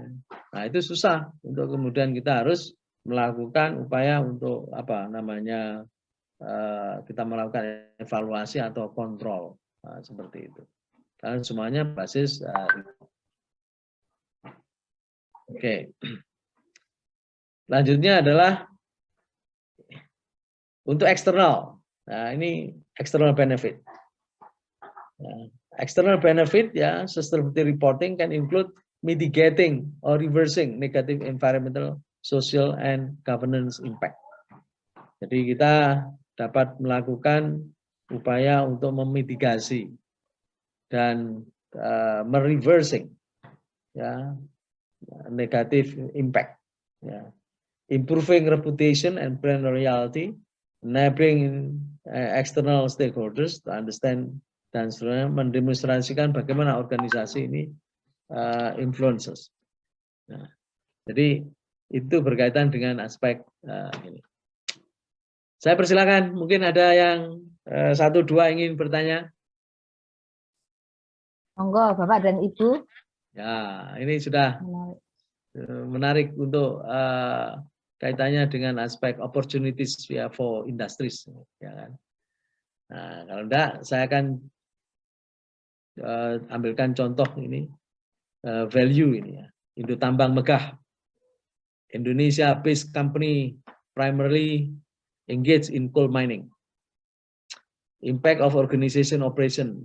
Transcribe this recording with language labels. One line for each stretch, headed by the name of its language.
Indonesian: Nah itu susah untuk kemudian kita harus melakukan upaya untuk apa namanya kita melakukan evaluasi atau kontrol seperti itu. Karena semuanya basis oke. Selanjutnya adalah untuk eksternal. Nah ini external benefit.
English: External benefit ya sustainability reporting can include mitigating or reversing negative environmental, social, and governance impact.
Indonesian: Jadi kita dapat melakukan upaya untuk memitigasi dan mereversing ya negative impact
English: Ya. Improving reputation and brand loyalty, enabling external stakeholders to understand
Indonesian: dan seterusnya, mendemonstrasikan bagaimana organisasi ini
English: influences.
Indonesian: Nah, jadi itu berkaitan dengan aspek ini. Saya persilakan, mungkin ada yang 1-2 ingin bertanya. Monggo, Bapak dan Ibu. Ya, ini sudah menarik untuk kaitannya dengan aspek opportunities for industries, ya kan. Nah, kalau enggak, saya akan ambilkan contoh ini value ini ya.
English: Indo Tambang Megah, Indonesia based company primarily engaged in coal mining. Impact of organization operation.